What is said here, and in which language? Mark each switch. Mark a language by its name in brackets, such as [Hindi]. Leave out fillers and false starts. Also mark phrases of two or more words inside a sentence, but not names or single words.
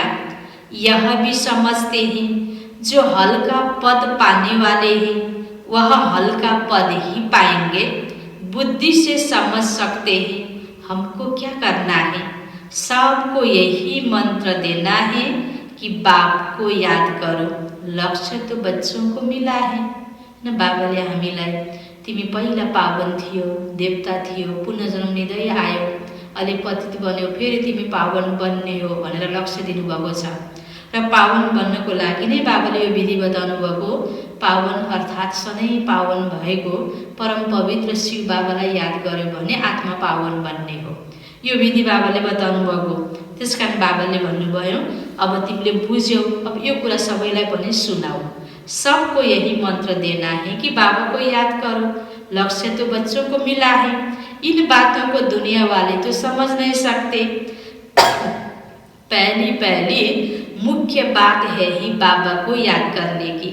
[Hindi] यह भी समझते हैं जो हल्का पद पाने वाले हैं वह हल्का पद ही पाएंगे। बुद्धि से समझ सकते हैं हमको क्या करना है। सबको यही मंत्र देना है कि बाप को याद करो। लक्ष्य तो बच्चों को मिला है न, [Nepali] बाबाले हामीलाई तिमी पहिला पावन थियो, देवता थियो, पुनर्जन्म लिँदै आयो, अहिले पतित बन्यो, फेरि तिमी पावन बन्ने हो भनेर लक्ष्य दिनुभएको छ। र पावन बन्नको लागि नै बाबाले यो विधि बताउनु भएको। पावन अर्थात् सधैँ पावन भएको परम पवित्र शिव बाबालाई याद गर्यो भने आत्मा पावन बन्ने हो। यो विधि बाबाले बताउनु भएको। त्यसकारण बाबाले भन्नुभयो अब तिमीले बुझ्यौ, अब यो कुरा सबैलाई पनि सुनाऊ। [Hindi] सबको यही मंत्र देना है कि बाबा को याद करो। लक्ष्य तो बच्चों को मिला है। इन बातों को दुनिया वाले तो समझ नहीं सकते। पहली मुख्य बात है ही बाबा को याद करने की।